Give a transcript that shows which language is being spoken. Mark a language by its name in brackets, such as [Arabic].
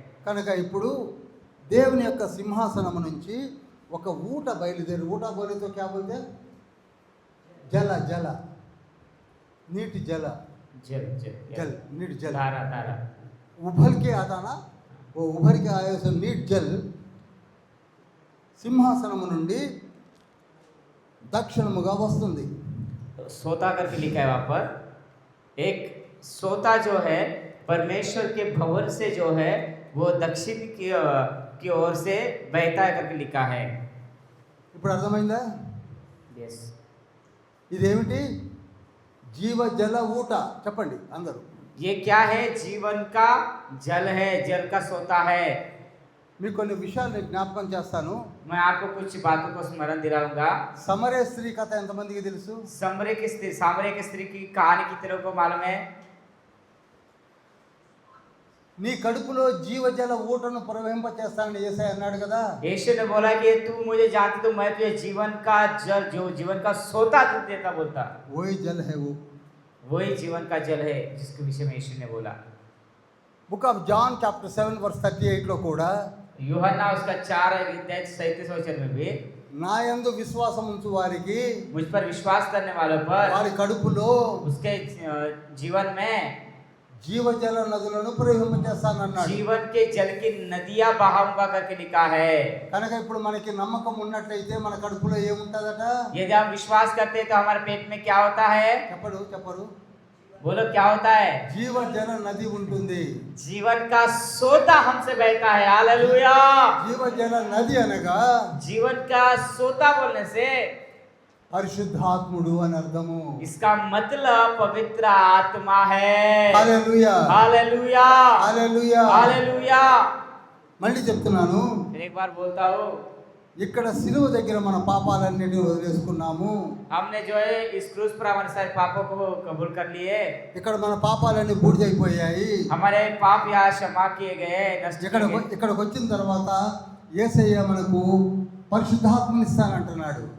[Telugu] కనుక ఇప్పుడు దేవుని యొక్క సింహాసనం నుంచి ఒక ఊట బయలుదేరి ఊట [Hindi] బోలేతో క్యా బోల్తే [Telugu] జల జల నీటి జల [Hindi] जल जल जल नीट जल धारा धारा उभर के आता ना वो उभर के आए से नीट जल [Telugu] సింహాసనము నుండి దక్షిణముగా వస్తుంది. [Hindi] सोता करके लिखा है वहाँ पर एक सोता जो है परमेश्वर के भवन से जो है वो दक्षिण की ओर से बहता है करके लिखा है। [Telugu] ఇప్పుడు అర్థమైందా? [English] yes [Telugu] ఇదేమిటి? జీవ జల ఊట చెప్పండి అందరూ. [Hindi] ये क्या है? जीवन का जल है, जल का सोता है। [Telugu] మీకు కొన్ని విషయాలు నేను జ్ఞాపకం చేస్తాను. [Hindi] मैं आपको कुछ बातों को स्मरण दिलाऊंगा। [Telugu] సమరయ స్త్రీ కథ ఎంతమందికి తెలుసు? [Hindi] सामरिया की स्त्री की कहानी कितने लोगों को मालूम है? [Telugu] నీ కడుపులో జీవజల ఊటను ప్రవహింపచేస్తానని యేసయ్య అన్నాడు కదా. [Hindi] यीशु ने बोला कि तू मुझे जानती तो मैं तुझे जीवन का जल जो जीवन का सोता दूध देता बोलता। वही जल है वो. वही जीवन का जल है जिसके विषय में यीशु ने बोला। [English] book of John chapter 7 verse 38 లో కూడా [Hindi] यूहन्ना उसका 4:37 वचन में भी [Telugu] నా యందు విశ్వాసం ఉంచు వారికి [Hindi] मुझ पर विश्वास करने वालों पर [Telugu] వారి కడుపులో [Hindi] उसके जीवन में [Telugu] జీవజల నదులను ప్రవహింపచేస్తానన్నాడు. [Hindi] जीवन के जल की नदियां बहाऊंगा करके लिखा है। [Telugu] కనుక ఇప్పుడు మనకి నమ్మకం ఉన్నట్లయితే మన కడుపులో ఏముంటదట? [Hindi] यदि हम विश्वास करते हैं तो हमारे पेट में क्या होता है? [Telugu] చెప్పరు [Hindi] बोलो क्या होता है? [Telugu] జీవజల నది ఉంటుంది. [Hindi] जीवन का सोता हमसे बहता है। हालेलुया। [Telugu] జీవజల నది అనగా [Hindi] जीवन का सोता बोलने से [Telugu] పరిశుద్ధాత్ముడు అని అర్థము. [Hindi] इसका मतलब पवित्र आत्मा है। [Telugu] Hallelujah [Hindi] hallelujah [Telugu] hallelujah. [Hindi] हालेलुया। [Telugu] మళ్ళీ చెప్తున్నాను, [Hindi] फिर एक बार बोलता हूँ, [Telugu] ఇక్కడ సిలువ దగ్గర మన పాపాలన్నిటిని వదిలేసుకున్నాము. [Hindi] हमने जो है इस क्रूस पर हमारे सारे पापों को कबूल कर लिए। [Telugu] ఇక్కడ మన పాపాలన్నీ బూడిదైపోయాయి. [Hindi] हमारे पाप यहाँ क्षमा किए गए, नष्ट किए गए। [Telugu] ఇక్కడికి వచ్చిన తర్వాత యేసయ్య మనకు పరిశుద్ధాత్మని ఇస్తానంటున్నాడు.